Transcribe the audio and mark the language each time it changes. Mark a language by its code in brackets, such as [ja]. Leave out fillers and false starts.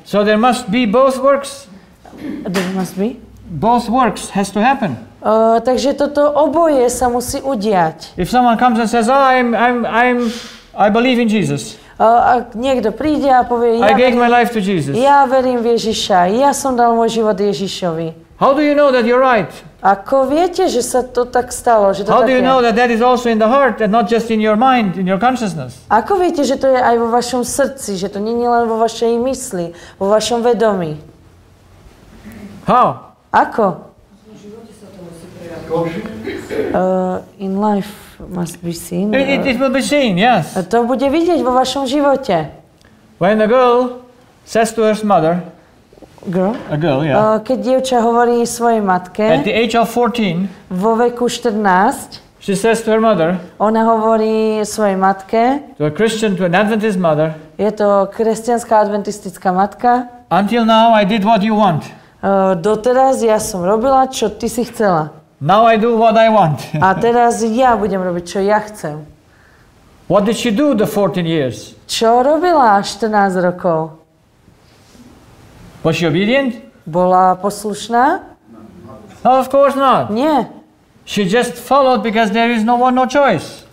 [en] So there must be both works. There must be? Both works has to happen. [sk] Takže toto oboje sa musí udiať. [en] If someone comes and says, I believe in Jesus. [sk] Ak niekto príde a povie, [en] I gave my life to Jesus. [sk] Ja verím v Ježiša, ja som dal môj život Ježišovi. [en] How do you know that you're right? [sk] Ako viete, že sa to tak stalo? Že to [en] How do you know that that is also in the heart and not just in your mind, in your consciousness? [sk] Ako viete, že to je aj vo vašom srdci, že to nie je len vo vašej mysli, vo vašom vedomí? [en] How? [sk] Ako? [en] In life must be seen. It will be seen, yes. [sk] To bude vidieť vo vašom živote. [en] When a girl says to her mother, a girl, yeah. [sk] Keď dievča hovorí svojej matke, [en] at the age of 14, [sk] vo veku 14, [en] she says to her mother, [sk] ona hovorí svojej matke, [en] to a Christian, to an Adventist mother, [sk] je to kresťanská adventistická matka, [en] until now I did what you want. [sk] Doteraz ja som robila, čo ty si chcela. [en] Now I do what I want. [sk] A teraz ja budem robiť, čo ja chcem. [en] What did she do the 14 years? [sk] Čo robila 14 rokov? [en] Was she obedient? [sk] Bola poslušná? [en] No, of course not. [sk] Nie. [en] She just followed because there is no choice.